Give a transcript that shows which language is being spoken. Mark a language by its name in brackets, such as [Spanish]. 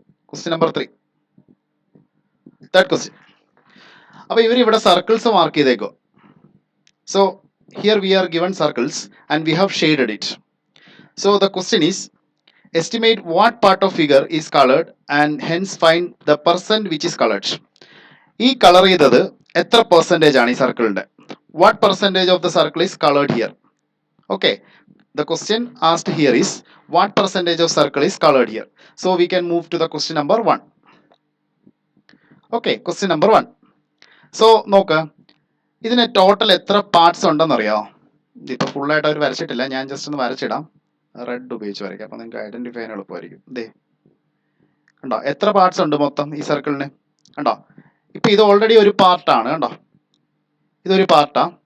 [Malayalam] Question number 3, third question. അപ്പോൾ ഇവർ ഇവിടെ circles mark ചെയ്തേക്കോ. [English] So here we are given circles and we have shaded it. So the question is estimate what part of figure is colored and hence find the percent which is colored. [Malayalam] ഈ colour ചെയ്തത് എത്ര percentage ആണ് ഈ സർക്കിളിന്റെ? [English] What percentage of the circle is colored here? Okay, the question asked here is what percentage of circle is colored here. So we can move to the question number 1. Okay, question number 1. [Malayalam] So നോക്ക്, ഇതിന് total എത്ര parts ഉണ്ടെന്ന് അറിയാമോ? ഇതിപ്പോൾ ഫുള്ളായിട്ട് അവർ വരച്ചിട്ടില്ല, ഞാൻ just ഒന്ന് വരച്ചിടാം. Red ഉപയോഗിച്ച് വരയ്ക്കാം, അപ്പോൾ നിങ്ങൾക്ക് ഐഡന്റിഫൈ ചെയ്യാൻ എളുപ്പമായിരിക്കും. ദേ കണ്ടോ എത്ര പാർട്സ് ഉണ്ട് മൊത്തം ഈ സർക്കിളിന്? കണ്ടോ, ഇപ്പം ഇത് ഓൾറെഡി ഒരു പാർട്ടാണ്. കണ്ടോ, ഇതൊരു പാർട്ടാ.